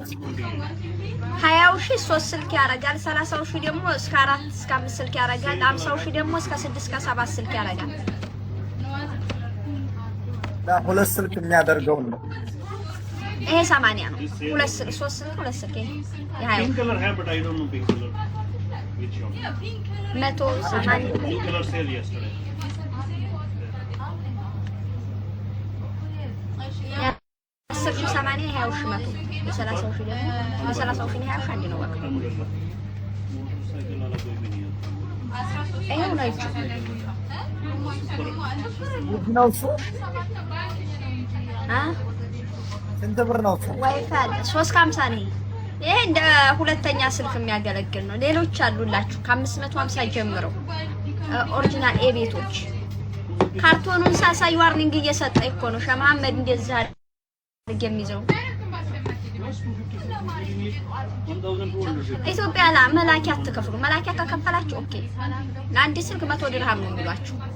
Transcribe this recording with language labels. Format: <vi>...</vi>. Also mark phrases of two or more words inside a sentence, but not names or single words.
<am>20 ሺህ 3 ስልክ ያረጋል። 30 ሺህ ደግሞ እስከ 4 እስከ 5 ስልክ ያረጋል። 50 ሺህ ደግሞ እስከ 6 እስከ 7 ስልክ ያረጋል። ሁለት ስልክ የሚያደርገው ነው። ይሄ 80 ነው። 2 ስልክ 3 ስልክ 2 ስልክ ይሄ</am> <en>pink color है but I don't know pink color which one 180 blue color sale yesterday</en> <am>10 ሺህ 80 20 ሺህ 100 የ30 ሺህ ደግሞ የ30 ሺህ 20 ሺህ አንድ ነው። በቃ</am> <hi>मोटरसाइकिल वाला कोई भी नहीं आता</hi> <am>ይሄው ነው እሱ ነው እሱ ስንት ብር ነው እሱ? ዋይፋይ 350 ነው። ይሄ እንደ ሁለተኛ ስልክ የሚያገለግል ነው። ሌሎች አሉላችሁ ከ550 ጀምረው ኦሪጂናል ኤቤቶች። ካርቶኑን ሳሳይ ዋርኒንግ እየሰጠ እኮ ነው ሸህ መሐመድ እንደዛ አድርግ የሚይዘው። ኢትዮጵያ ላይ መላኪያ አትከፍሉ። መላኪያ ከከፈላችሁ ኦኬ፣ ለአንድ ስልክ 100 ድርሃም ነው የሚሏችሁ።</am>